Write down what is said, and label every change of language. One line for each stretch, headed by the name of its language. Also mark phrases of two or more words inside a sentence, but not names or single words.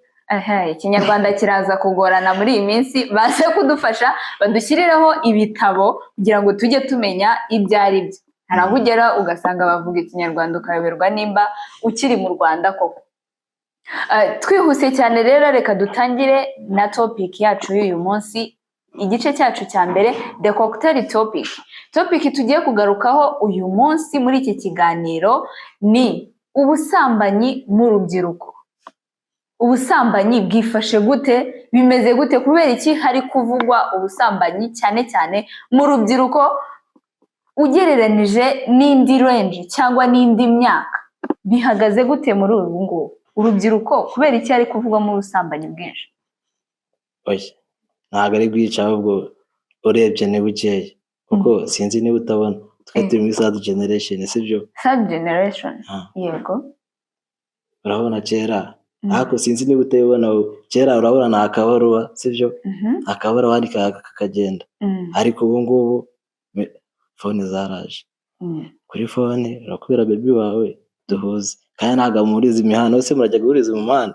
Kinyarwanda: Ikinyarwanda kiraza kugorana muri iyi minsi, baze kudufasha badushyirireho ibitabo kugira ngo tujye tumenya ibyo ari byo. Hari aho ugera ugasanga bavuga ikinyarwanda ukayoberwa nimba ukiri mu Rwanda koko. Twihuse cyane rero reka dutangire na topic yacu y'uyu munsi, igice cyacu cya mbere,
English: the cocktail topic.
Kinyarwanda: Topic tugiye kugarukaho uyu munsi muri iki kiganiro ni ubusambanyi mu rubyiruko. Ubusambanyi bwifashe gute, bimeze gute, kubera iki hari kuvugwa ubusambanyi cyane cyane mu rubyiruko ugereranije n'indi range cyangwa n'indi myaka? Bihagaze gute muri ubu ngubu urubyiruko, kubera iki hari kuvugwamo ubusambanyi bwinshi? Ntabwo ari bwica, ahubwo urebye ni bukeya, kuko sinzi niba utabona twe turi muri
English: third generation,
Kinyarwanda: sibyo?
English: Third generation?
Kinyarwanda: Yego. Urabona kera, ariko sinzi niba utabona, kera urabona ni akabaruwa, sibyo? Akabaruwa wandika kakagenda, ariko ubu ngubu fone zaraje. Kuri fone urakubwira baby wawe duhuze, kandi ntabwo muhuriza imihanda, ese murajya guhuriza mu muhanda?